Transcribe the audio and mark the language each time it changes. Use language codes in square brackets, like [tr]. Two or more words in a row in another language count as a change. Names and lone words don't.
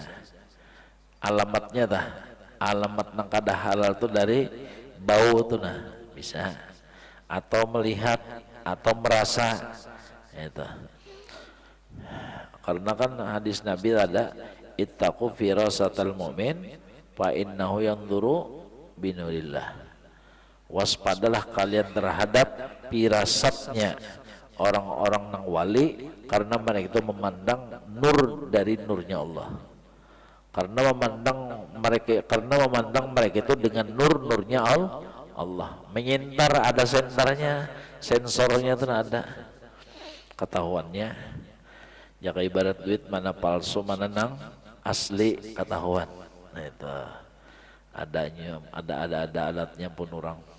[bjn] Alamatnya dah, alamat nang kada halal tuh dari bau tuh nah bisa. Atau melihat atau merasa itu. Karena kan hadis Nabi ada [ar] اتقوا فراسة المؤمن فإنه ينظر بنور الله. [bjn] Waspadalah kalian terhadap pirasatnya orang-orang nang wali karena mereka itu memandang nur dari nurnya Allah. Karena memandang mereka itu dengan nurnya Allah. Menyintar ada sensornya itu ada. Ketahuannya. Jika ibarat duit mana palsu mana nang asli ketahuan. Nah itu adanya ada alatnya pun orang.